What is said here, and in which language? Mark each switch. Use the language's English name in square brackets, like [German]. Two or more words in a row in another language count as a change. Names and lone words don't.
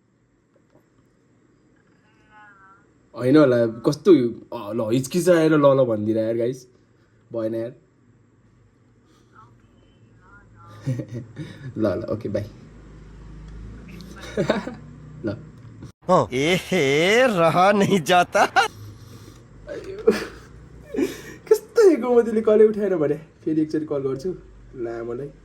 [Nepali] होइन होला कस्तो ल हिचकिचाएर ल भनिदिएर यार गाइस भएन यार ल [English] okay bye [Nepali] ल [Hindi] ए रहा नहीं जाता [Nepali] कस्तो गोमतीले कलै उठाएन भने फेरि एकचोटि कल गर्छु ला मलाई